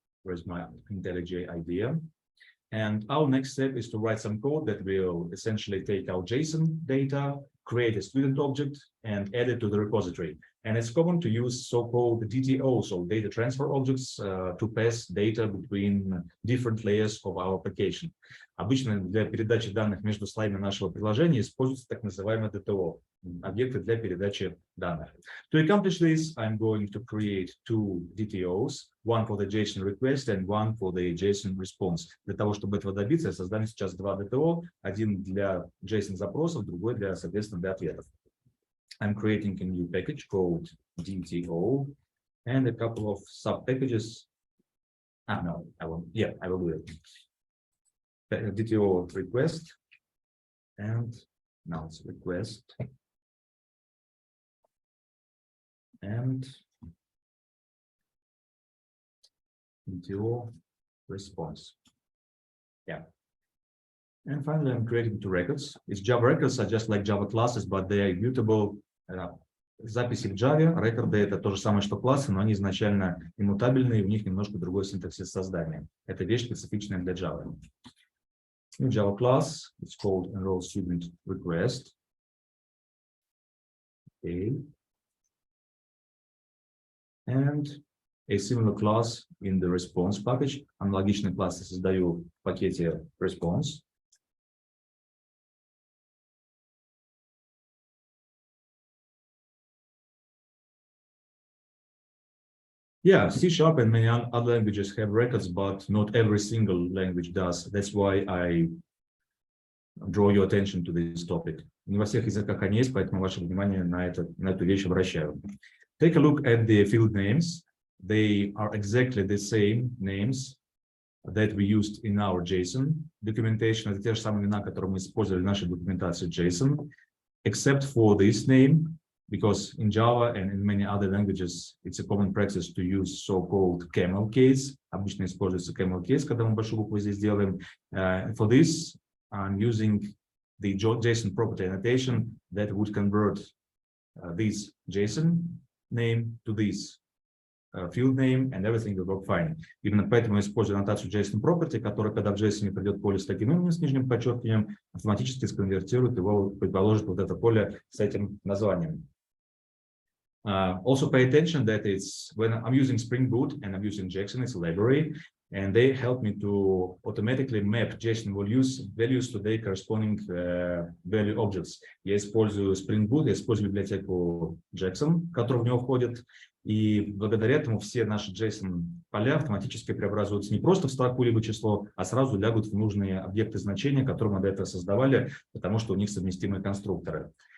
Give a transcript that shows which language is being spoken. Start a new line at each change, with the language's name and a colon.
English: Where's my IntelliJ idea? And our next step is to write some code that will essentially take our JSON data, create a student object, and add it to the repository. And it's common to use so-called DTOs, or data transfer objects, to pass data between different layers of our application.
Russian: Обычно для передачи данных между слоями нашего приложения используются так называемые DTO, объекты для передачи данных.
English: To accomplish this, I'm going to create two DTOs, one for the JSON request and one for the JSON response.
Russian: Для того, чтобы этого добиться, я создам сейчас два DTO, один для JSON запросов, другой для, соответственно, для ответов.
English: I'm creating a new package called DTO and a couple of sub packages. No, I will do it. DTO request, and now it's request, and DTO response. Yeah. And finally, I'm creating two records. It's Java records are just like Java classes, but they are immutable.
Russian: Записи в Java, рекорды — это то же самое, что классы, но они изначально иммутабельные, у них немножко другой синтаксис создания. Это вещь специфичная для Java.
English: In Java class, it's called enroll student request. Okay. And a similar class in the response package.
Russian: Аналогичный класс я создаю в пакете response.
English: Yeah, C# and many other languages have records, but not every single language does. That's why I draw your attention to this topic.
Russian: Не во всех языках они есть, поэтому ваше внимание на эту вещь обращаю.
English: Take a look at the field names. They are exactly the same names that we used in our JSON documentation.
Russian: Это те же самые имена, которые мы использовали в нашей документации JSON,
English: except for this name. Because in Java and in many other languages, it's a common practice to use so-called camel case.
Russian: Обычно используется camel case, когда мы большую букву здесь делаем.
English: For this, I'm using the JSON property annotation that would convert this JSON name to this field name, and everything will work fine.
Russian: Именно поэтому я использую аннотацию JSON property, которая, когда в JSON придет поле с таким именем, с нижним подчеркиванием, автоматически сконвертирует его, предположит вот это поле с этим названием.
English: Also pay attention that it's when I'm using Spring Boot and I'm using Jackson, it's a library, and they help me to automatically map JSON values to their corresponding value objects.
Russian: Я использую Spring Boot, я использую библиотеку Jackson, которая в него входит, и благодаря этому все наши JSON-поля автоматически преобразуются не просто в строку либо число, а сразу лягут в нужные объекты значения, которые мы до этого создавали, потому что у них совместимые конструкторы.